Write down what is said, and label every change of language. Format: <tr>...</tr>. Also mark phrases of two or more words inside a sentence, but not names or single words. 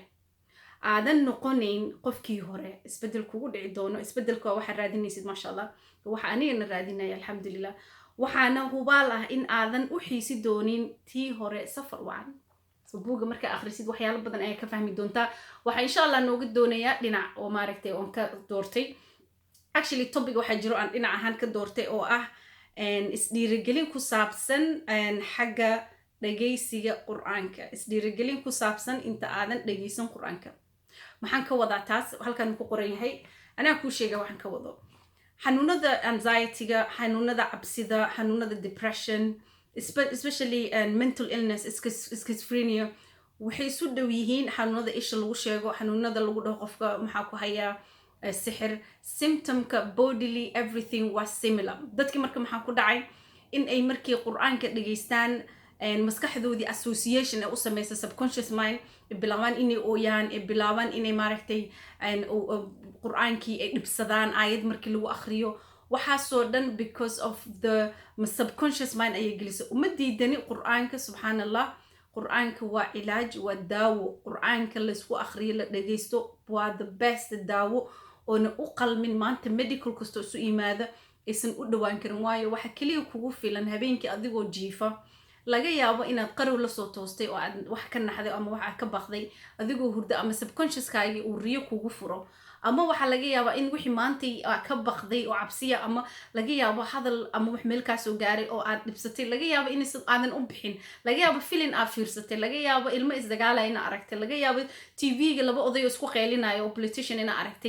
<so>aadan noqonayn qofkii hore, isbedel kugu dhici doono. isbedelka waxa raadinaysid</so> <ar>ma sha Allah,</ar> <so>waxa anigana raadinaya alxamdulillah. waxaana hubaal ah in aadan u xiisi doonin tii hore safar wacan. buuga markaa akhrisid waxyaalo badan ayaa ka fahmi doontaa. waxaa</so> <ar>insha Allah</ar> <so>nooga doonayaa dhinac oo maaragtay oon ka doortay.</so> <en>actually topic</en> <so>waxaa jiro aan dhinac ahaan ka doortay oo ah isdhiirigelin ku saabsan xagga dhagaysiga qur'aanka. isdhiirigelin ku saabsan inta aadan dhagaysan qur'aanka. maxaan ka wadaa taas? halkan ku qoran yahay, anaa kuu sheega waxaan ka wado. xanuunada anxiety-ga, xanuunada cabsida, xanuunada depression,</so> <en>especially mental illness, schizophrenia,</en> <so>waxay isu dhow yihiin xanuunada isha lagu sheego, xanuunada lagu dhaho qofka maxaa ku hayaa sixir.</so> <en>symptomka bodily everything was similar.</en> <so>dadkii marka maxaa ku dhacay in ay markii qur'aanka dhageystaan maskaxdoodii association ay u samaysa</so> <en>subconscious mind,</en> <so>bilaabaan inay ooyaan, bilaabaan inay maaragtay qur'aankii ay dhibsadaan aayad markii lagu akhriyo. waxaasoo dhan</so> <en>because of the subconscious mind</en> <so>ayay gelisa. uma diidani qur'aanka,</so> <ar>subxaan allah.</ar> <so>qur'aanka waa cilaaj, waa daawo. qur'aanka laysku akhriyo, la dhagaysto waa</so> <en>the best</en> <so>daawo oona u qalmin maanta medical kastoo isu yimaada aysan u dhawaan karin. waayo waxa keliya kugu filan habeenkii adigoo jiifa, laga yaabo inaad qarow la soo toostay oo aad wax ka naxday ama wax ka baqday adigoo hurdo, ama subconscious-kaagii uu riyo kugu furo. ama waxaa laga yaabaa in wixii maantay ka baqday oo cabsiya, ama laga yaabo hadal ama wax meel kaa soo gaaray oo aad dhibsatay, laga yaabo inaysan aadan u bixin, laga yaabo filin aad fiirsatay, laga yaabo ilmo isdagaalaya ina aragtay, laga yaabo TV-ga laba oday oo isku qeylinayo oo politician ina aragtay.</so>